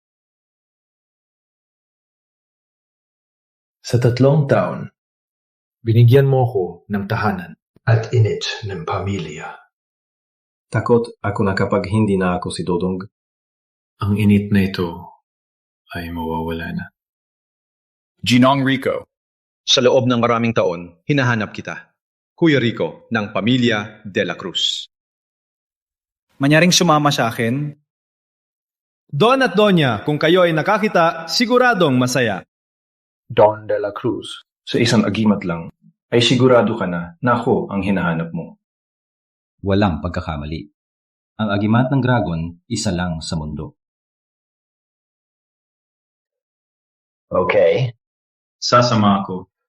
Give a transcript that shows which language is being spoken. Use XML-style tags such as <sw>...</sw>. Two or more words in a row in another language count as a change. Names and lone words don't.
<tl>Sa 3 taon, binigyan mo ako ng tahanan at init ng pamilya. Takot ako na kapag hindi na ako si Dodong. Ang init na ito ay mawawala na. Ginong Rico. Sa loob ng maraming taon, hinahanap kita. Kuya Rico ng Pamilya de la Cruz. Manyaring sumama sa akin? Don at Donya, kung kayo ay nakakita, siguradong masaya. Don de la Cruz, sa isang agimat lang, ay sigurado ka na ako ang hinahanap mo. Walang pagkakamali. Ang agimat ng dragon, isa lang sa mundo. Okay. Sasama ako.</tl>